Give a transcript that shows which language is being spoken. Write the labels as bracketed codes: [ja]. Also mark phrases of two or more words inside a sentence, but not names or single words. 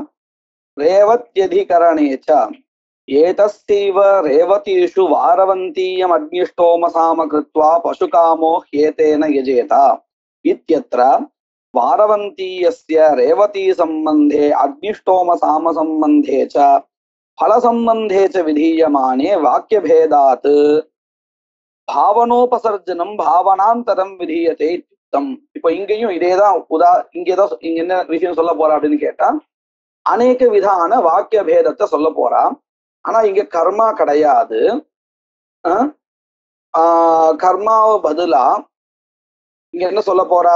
[sa] रेवत्यधिकरणेच्च एतस्तीव रेवतीषु वारवन्तीयम् अग्निष्टोमसाम कृत्वा पशुकामो हेतेन यजेता इत्यत्र वारवन्तीयस्य रेवति सम्बन्धे अग्निष्टोमसाम सम्बन्धे च फल संबंधे च विधीयमाने वाक्यभेदात् भावनोपसर्जनम भावनांतरम विधीयते इत्युक्तम्. [ta] இப்போ இங்கேயும் இதேதான் இங்க என்ன விஷயம் சொல்ல போறா அப்படின்னு கேட்டா, அநேக விதான வாக்கிய பேதத்தை சொல்ல போறா. ஆனா இங்க கர்மா கிடையாது. கர்மாவை பதிலா இங்க என்ன சொல்ல போறா?